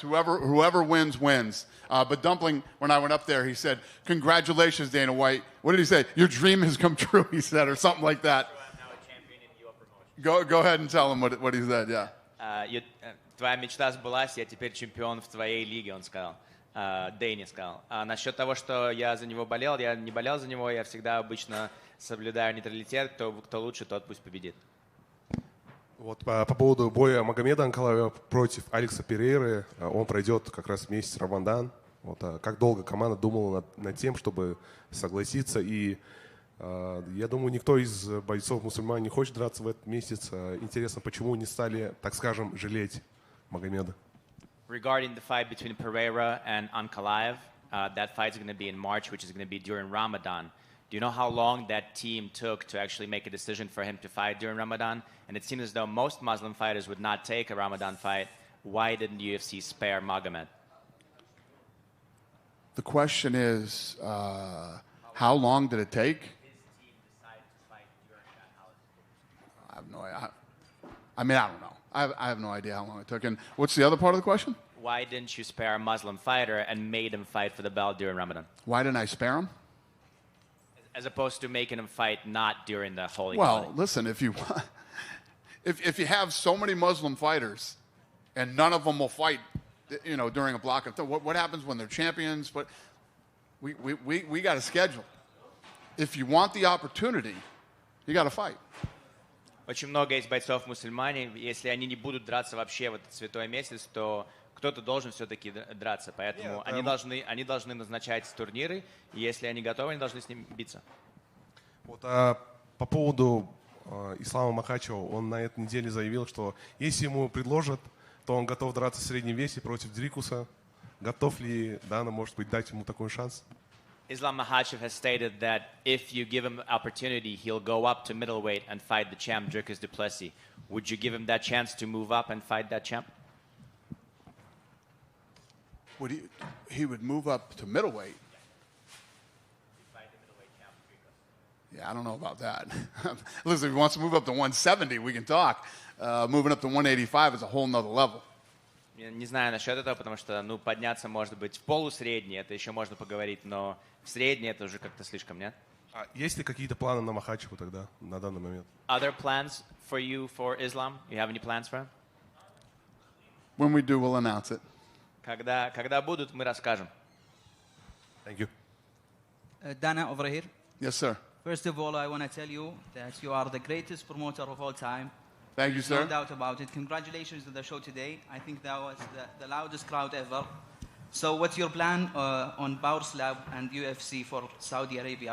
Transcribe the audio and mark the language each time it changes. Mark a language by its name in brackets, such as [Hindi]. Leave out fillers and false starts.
[English] Whoever wins, wins. But Dumpling, when I went up there, he said, "Congratulations, Dana White." What did he say? "Your dream has come true," he said, or something like that. Go ahead and tell him what he said, yeah. [Russian] Твоя мечта сбылась, я теперь чемпион в твоей лиге, он сказал. Дэйни сказал. А насчет того, что я за него болел, я не болел за него, я всегда обычно соблюдаю нейтралитет, кто лучше, тот пусть победит. Вот по поводу боя Магомеда Анкалаева против Алекса Перейры, он пройдет как раз месяц Рамадан. Вот, как долго команда думала над тем, чтобы согласиться, и я думаю, никто из бойцов мусульман не хочет драться в этот месяц. Интересно, почему не стали, так скажем, жалеть Магомеда? [English] Regarding the fight between Pereira and Ankalaev, that fight is going to be in March, which is going to be during Ramadan. Do you know how long that team took to actually make a decision for him to fight during Ramadan? And it seems as though most Muslim fighters would not take a Ramadan fight. Why didn't the UFC spare Magomed? The question is, how long did it take? I have no idea. I mean, I don't know. I have no idea how long it took. And what's the other part of the question? Why didn't you spare a Muslim fighter and made him fight for the belt during Ramadan? Why didn't I spare him? As opposed to making him fight not during the holy Well, holiday. listen, if you if you have so many Muslim fighters and none of them will fight, during a block of time, what happens when they're champions? But we got a schedule. If you want the opportunity, you got to fight. [Russian] Очень много есть бойцов мусульмане. Если они не будут драться вообще в этот святой месяц, то кто-то должен все-таки драться. Поэтому они должны назначать турниры, и если они готовы, они должны с ним биться. Вот, по поводу Ислама Махачева, он на этой неделе заявил, что если ему предложат, то он готов драться в среднем весе против Дрикуса. Готов ли Дана, может быть, дать ему такой шанс? [English] Islam Makhachev has stated that if you give him an opportunity, he'll go up to middleweight and fight the champ, Dricus du Plessis. Would you give him that chance to move up and fight that champ? He would move up to middleweight? Yeah, I don't know about that. Listen, if he wants to move up to 170, we can talk. Moving up to 185 is a whole nother level. [Russian] Не знаю насчет этого, потому что, подняться, может быть, в полусредний, это еще можно поговорить, но в средний это уже как-то слишком, нет? Есть ли какие-то планы на Махачева тогда, на данный момент? [English] Other plans for you for Islam? You have any plans for him? When we do, we'll announce it. [Russian] Когда будут, мы расскажем. [English] Thank you. Dana, over here. Yes, sir. First of all, I want to tell you that you are the greatest promoter of all time. Thank you, sir. No doubt about it. Congratulations to the show today. I think that was the loudest crowd ever. So what's your plan on Power Slab and UFC for Saudi Arabia?